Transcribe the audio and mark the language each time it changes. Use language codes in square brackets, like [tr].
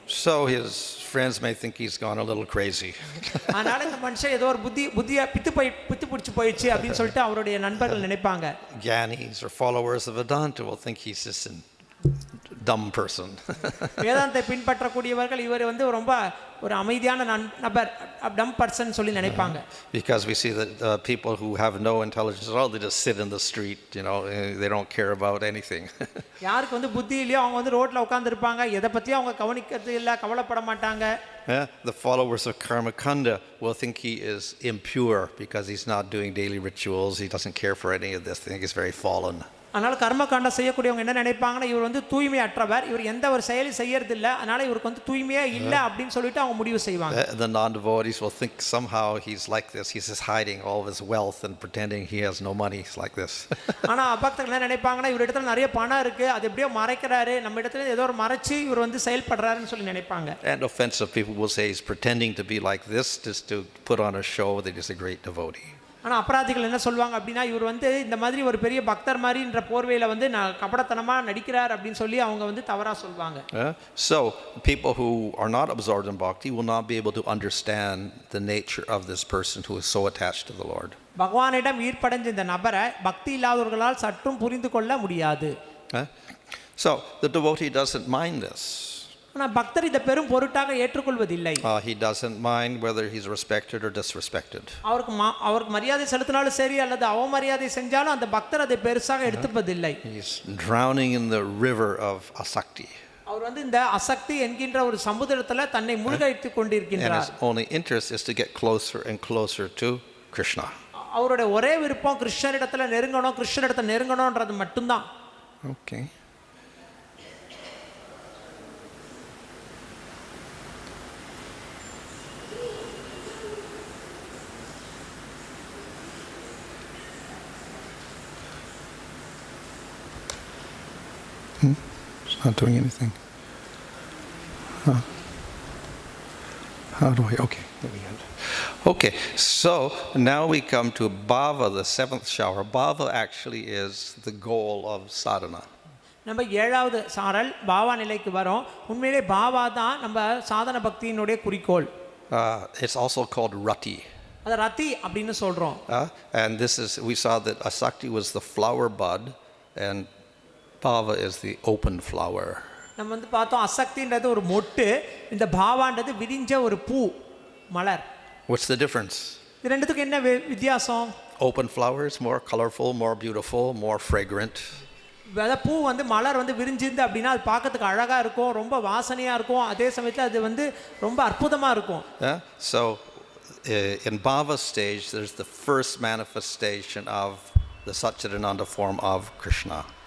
[en] So his friends may think he's gone a little crazy. [ta] அதனால இந்த மனுஷன் ஏதோ ஒரு புத்தியா பித்து பிடிச்சு போயிடுச்சு அப்படின்னு சொல்லிட்டு அவருடைய நண்பர்கள் நினைப்பாங்க. [en] Gyanis or followers of Vedanta will think he's just a dumb person. [ta] வேதாந்தை பின்பற்றக்கூடியவர்கள் இவர் வந்து ரொம்ப ஒரு அமைதியான நபர், [en] dumb person [ta] சொல்லி நினைப்பாங்க. [en] Because we see that people who have no intelligence at all, they just sit in the street, you know, they don't care about anything. [ta] யாருக்கு வந்து புத்தி இல்லையோ அவங்க வந்து ரோட்ல உட்கார்ந்து இருப்பாங்க, எதை பத்தியும் அவங்க கவனிக்கிறது இல்ல, கவலைப்பட மாட்டாங்க. [en] The followers of Karmakanda will think he is impure because he's not doing daily rituals, he doesn't care for any of this, they think he's very fallen. [ta] அதனால கர்மகாண்டம் செய்யக்கூடியவங்க என்ன நினைப்பாங்கன்னா, இவர் வந்து தூய்மையற்றவர், இவர் எந்த ஒரு செயலும் செய்யறது இல்ல, அதனால இவருக்கு வந்து தூய்மையே இல்ல அப்படின்னு சொல்லிட்டு அவங்க முடிவு செய்வாங்க. [en] The non-devotees will think somehow he's like this, he's just hiding all of his wealth and pretending he has no money, he's like this. [ta] ஆனா அபக்தர்கள் என்ன நினைப்பாங்கன்னா, இவர் இடத்துல நிறைய பணம் இருக்கு, அது எப்படியோ மறைக்கிறாரு, நம்ம இடத்துல ஏதோ ஒரு மறைச்சு இவர் வந்து செயல்படுறாருன்னு சொல்லி நினைப்பாங்க. [en] And offensive people will say he's pretending to be like this just to put on a show that he's a great devotee. [ta] ஆனா அபராதிகள் என்ன சொல்வாங்க அப்படின்னா, இவர் வந்து இந்த மாதிரி ஒரு பெரிய பக்தர் மாதிரின்ற போர்வையில வந்து கபடத்தனமா நடிக்கிறார் அப்படின்னு சொல்லி அவங்க வந்து தவறா சொல்வாங்க. [en] So people who are not absorbed in bhakti will not be able to understand the nature of this person who is so attached to the Lord. [ta] பகவானிடம் ஈர்ப்படைஞ்ச இந்த நபரை பக்தி இல்லாதவர்களால் சற்றும் புரிந்து கொள்ள முடியாது. [en] So the devotee doesn't mind this. [ta] ஆனா பக்தர் இத பெரும் பொருட்டாக ஏற்றுக்கொள்வதில்லை. [en] He doesn't mind whether he's respected or disrespected. [ta] அவருக்கு மரியாதை செலுத்தினாலும் சரி அல்லது அவமரியாதை செஞ்சாலும் அந்த பக்தர் அதை பெருசாக எடுத்துப்பதில்லை. [en] He's drowning in the river of Asakti. [ta] அவர் வந்து இந்த அசக்தி என்கின்ற ஒரு சமுத்திரத்துல தன்னை மூழ்கடித்துக் கொண்டிருக்கிறார். [en] And his only interest is to get closer and closer to Krishna. [ta] அவருடைய ஒரே விருப்பம் கிருஷ்ணரிடத்துல நெருங்கணும், கிருஷ்ணரிடத்துல நெருங்கணும்ன்றது மட்டும்தான். [en] Okay. It's not doing anything. How do I? Okay. There we go. Okay, so now we come to Bhava, the seventh shower. Bhava actually is the goal of sadhana. [ta] நம்ம ஏழாவது சாரல் பாவா நிலைக்கு வரோம். உண்மையிலே பாவா தான் நம்ம சாதன பக்தியினுடைய குறிக்கோள். [en] It's also called Rati. [ta] அது ரத்தி அப்படின்னு சொல்றோம். [en] And this is, we saw that Asakti was the flower bud and Bhava is the open flower. [ta] நம்ம வந்து பார்த்தோம் அசக்தின்றது ஒரு மொட்டு, இந்த பாவான்றது விரிஞ்ச ஒரு பூ மலர். [en] What's the difference? [ta] இது ரெண்டுத்துக்கு என்ன வித்தியாசம்? [en] Open flower is more colorful, more beautiful, more fragrant. [ta] அந்த பூ வந்து மலர் வந்து விரிஞ்சிருந்து அப்படின்னா அது பார்க்கறதுக்கு அழகா இருக்கும், ரொம்ப வாசனையா இருக்கும், அதே சமயத்தில் அது வந்து ரொம்ப அற்புதமா இருக்கும். [en] So in Bhava stage there's the first manifestation of the Satchidananda form of Krishna.